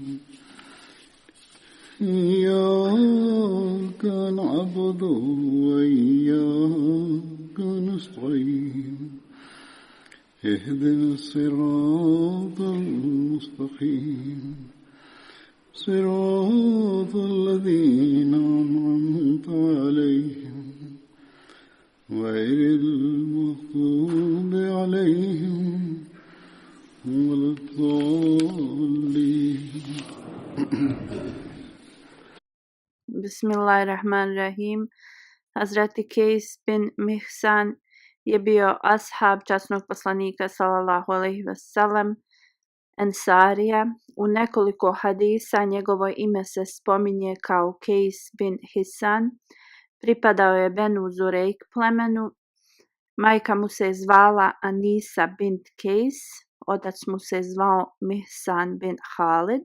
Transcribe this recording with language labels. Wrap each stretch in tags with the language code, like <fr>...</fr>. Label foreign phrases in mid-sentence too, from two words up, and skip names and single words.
<ar>إياك نعبد وإياك نستعين اهدنا الصراط المستقيم صراط الذين أنعمت عليهم غير المغضوب عليهم ولا الضالين. بسم الله الرحمن الرحيم.</ar> <bs>Hazreti Kejs bin Mihsan je bio ashab časnog poslanika</bs> <ar>صلى الله عليه وسلم,</ar> <bs>Ensarija. U nekoliko hadisa njegovo ime se spominje kao Kejs bin Hisan, pripadao je Benu Zurejk plemenu, majka mu se zvala Anisa bint Kejs, otac mu se zvao Mihsan bin Halid.</bs>